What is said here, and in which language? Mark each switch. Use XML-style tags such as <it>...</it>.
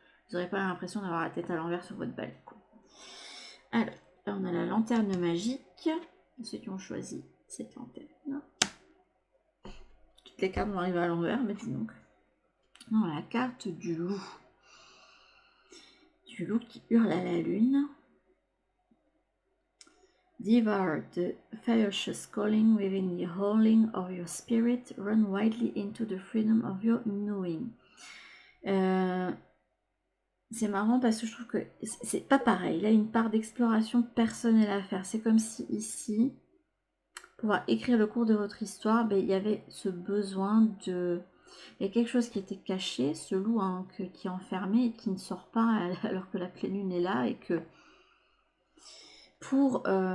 <fr>Vous n'aurez pas l'impression d'avoir la tête à l'envers sur votre balai. Alors, là on a la lanterne magique. Ceux qui ont choisi cette lanterne. Toutes les cartes vont arriver à l'envers, mais dis donc. Non, la carte du loup. Du loup qui hurle à la lune.</fr> <en>Devour the ferocious calling within the howling of your spirit. Run widely into the freedom of your knowing.</en> <fr>C'est marrant parce que je trouve que c'est pas pareil. Il a une part d'exploration personnelle à faire. C'est comme si ici, pour pouvoir écrire le cours de votre histoire, il y avait ce besoin de... Il y a quelque chose qui était caché, ce loup qui est enfermé et qui ne sort pas alors que la pleine lune est là et que pour...</fr>